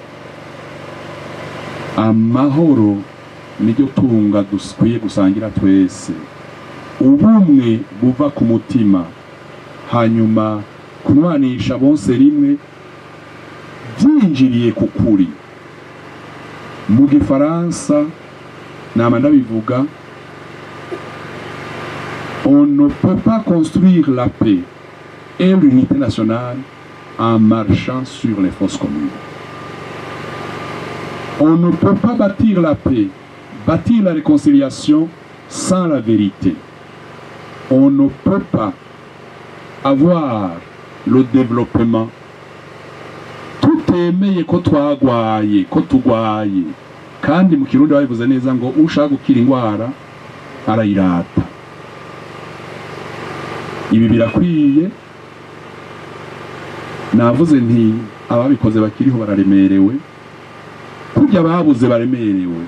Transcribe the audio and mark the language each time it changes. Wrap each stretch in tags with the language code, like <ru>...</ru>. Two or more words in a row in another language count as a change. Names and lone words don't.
<rn>Amahoro niryo tunga dukwiye gusangira twese, ubumwe buva ku mutima, hanyuma kunwanisha bose rimwe byinjiriye ku kuri. Mu Gifaransa nama ndabivuga,</rn> <fr>on ne peut pas construire la paix et l'unité nationale en marchant sur les fosses communes. On ne peut pas bâtir la paix, bâtir la réconciliation sans la vérité. On ne peut pas avoir le développement</fr> <rn>tutemeye ko twagwaye, ko tugwaye. Kandi mu Kirundi babivuze neza ngo ushaka gukira indwara arayirata. Ibi birakwiye. Navuze nti ababikoze bakiriho bararemerewe, kurya babuze baremerewe.</rn>